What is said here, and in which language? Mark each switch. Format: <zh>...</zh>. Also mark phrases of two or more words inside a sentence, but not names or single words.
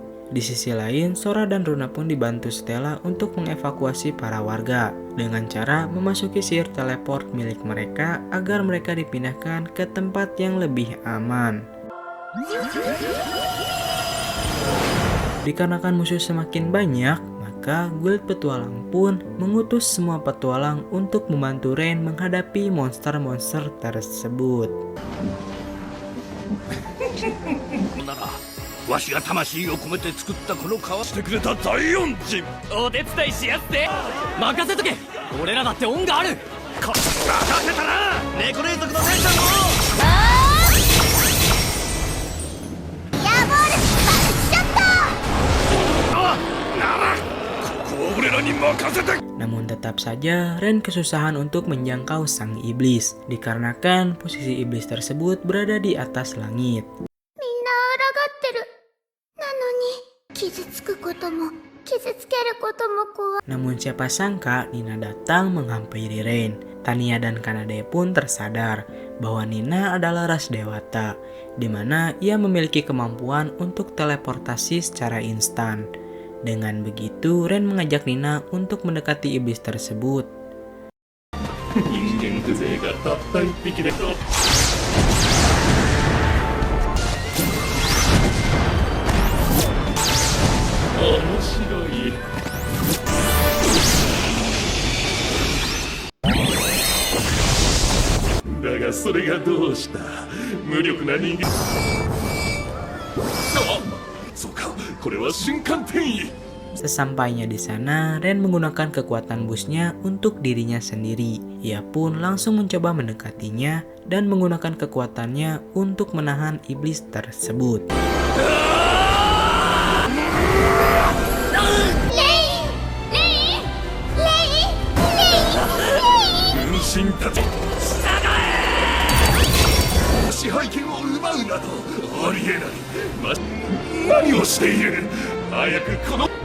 <id>Di sisi lain, Sora dan Runa pun dibantu Stella untuk mengevakuasi para warga dengan cara memasuki sihir teleport milik mereka agar mereka dipindahkan ke tempat yang lebih aman. Dikarenakan musuh semakin banyak, maka guild petualang pun mengutus semua petualang untuk membantu Rain menghadapi monster-monster tersebut.</id> <ja>わしが魂を込めて作ったこの川してくれた大恩人お手伝いしやすぜ。任せとけ。俺らだって恩がある。任せたな猫霊族の姉ちゃんもヤーボールバルショット。ならここは俺らに任せて。</ja> <id>Namun tetap saja Rain kesusahan untuk menjangkau sang iblis dikarenakan posisi iblis tersebut berada di atas langit.</id> <ja>みんな抗ってる。なのに傷つくことも傷つけることも怖い。</ja> <id>Namun siapa sangka Nina datang menghampiri Rain. Tania dan Kanade pun tersadar bahwa Nina adalah ras dewata, di mana ia memiliki kemampuan untuk teleportasi secara instan. Dengan begitu, Rain mengajak Nina untuk mendekati iblis tersebut.</id> <ja>人間風情がたった一匹でと 面白いだがそれがどうした無力な人間あそうかこれは瞬間転移</ja> <id>Sesampainya di sana, Rain menggunakan kekuatan busnya untuk dirinya sendiri. Ia pun langsung mencoba mendekatinya dan menggunakan kekuatannya untuk menahan iblis tersebut.</id> <ja>分身たち支配権を奪うなどありえない何をしている早くこの</ja>